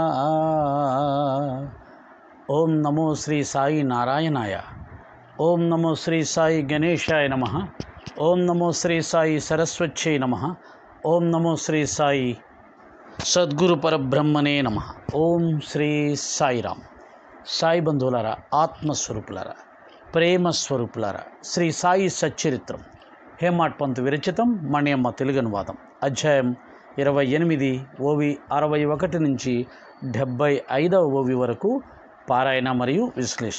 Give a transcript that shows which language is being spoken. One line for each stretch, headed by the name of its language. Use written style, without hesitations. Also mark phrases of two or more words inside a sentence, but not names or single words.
Sanskrit: ओम नमो श्री साई नारायणाय। ओम नमो श्री साई गणेशाय नमः। ओम नमो श्री साई सरस्वत्यै नमः। ओम नमो श्री साई सद्गुरु परब्रह्मणे नमः। ओम श्री साईराम।
Telugu: సాయి బంధువులారా, ఆత్మస్వరూపులారా, ప్రేమ స్వరూపులారా, శ్రీ సాయి సచ్చరిత్రం హేమాడ్ పంతు విరచితం, మణియమ్మ తెలుగు అనువాదం, అధ్యాయం 28, ఓవి 61 నుంచి 75వ ఓవి వరకు పారాయణ మరియు విశ్లేషణ.